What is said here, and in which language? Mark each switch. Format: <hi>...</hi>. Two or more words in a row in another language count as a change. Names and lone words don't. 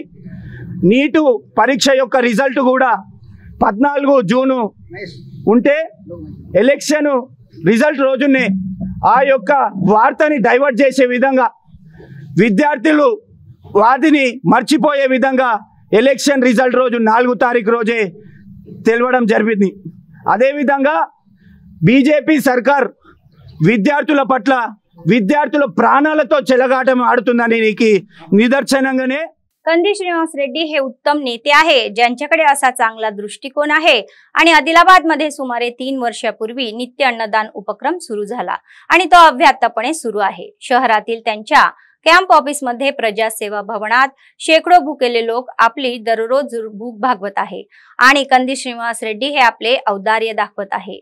<te>నీటు పరీక్ష యొక్క రిజల్ట్ కూడా 14 జూను ఉంటే</te> <en>election result</en> <te>రోజునే ఆ యొక్క వార్తని డైవర్ట్ చేసే విధంగా విద్యార్థులు వాటిని మర్చిపోయే విధంగా</te> <en>election result</en> <te>రోజు 4 తారీఖు రోజే తెలవడం జరిగింది. అదేవిధంగా బీజేపీ సర్కార్ విద్యార్థుల పట్ల విద్యార్థుల ప్రాణాలతో చెలగాటం ఆడుతుందని నిదర్శనంగానే</te> <mr>कंदी श्रीनिवास रेड्डी हे उत्तम नेते आहे ज्यांच्याकडे असा चांगला दृष्टिकोन आहे आणि आदिलाबाद मध्ये सुमारे 3 वर्षापूर्वी नित्य अन्नदान उपक्रम सुरू झाला आणि तो अव्याहतपणे सुरू आहे. शहरातील त्यांच्या</mr> <en>camp office</en> <mr>मध्ये प्रजासेवा भवनात शेकडो भुकेले लोक आपली दररोज भूक भागवत आहे आणि कंदी श्रीनिवास रेड्डी हे आपले औदार्य दाखवत आहे.</mr>